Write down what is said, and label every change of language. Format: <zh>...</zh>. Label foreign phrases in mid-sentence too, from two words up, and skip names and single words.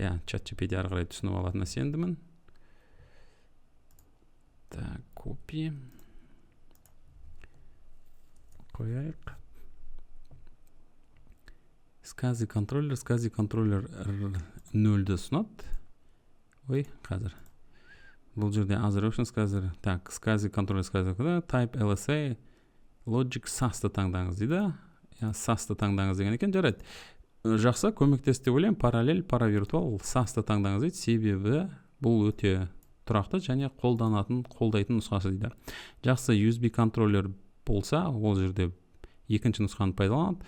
<kk>ChatGPT ары қарай түсініп алатынына сендімін. Так, копи қояйық. SCSI контроллер 0-ді ұсынады. Ой, қазір. Бұл жерде</kk> <en>other options</en> <kk>қазір. Так, SCSI контроллер</kk> <en>type LSA logic</en> <kk>SAS-ты таңдаңыз дейді. SAS-ты таңдаңыз деген екен. Жарайды. Жақсы, көмектесті деп ойлаймын. Параллель, паравиртуал SAS-ты таңдаңыз дейді. Себебі бұл өте тұрақты және қолдайтын нұсқасы дейді. Жақсы, USB контроллер болса, ол жерде екінші нұсқаны пайдаланады.</kk>